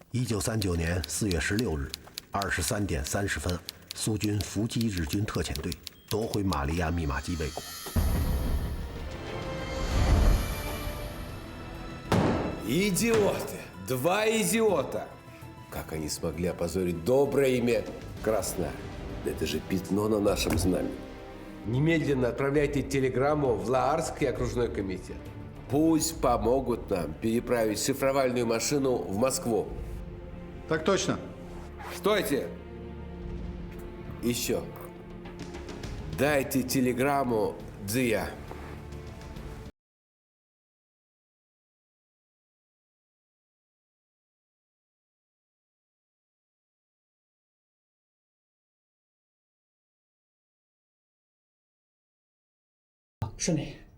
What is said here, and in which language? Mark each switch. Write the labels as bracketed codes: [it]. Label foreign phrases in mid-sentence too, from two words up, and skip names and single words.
[zh] 1939 年4月16日23点30分，苏军伏击日军特遣队，夺回玛利亚密码机卫国。 [ru] Идиоты! Два идиота! Как они смогли опозорить доброе имя Красная? Это же пятно на нашем знамени. Немедленно отправляйте телеграмму в Лаарский окружной комитет. Пусть помогут нам переправить шифровальную машину в Москву. Так точно. Стойте! Еще. Дайте телеграмму Дзия. [zh] 是你。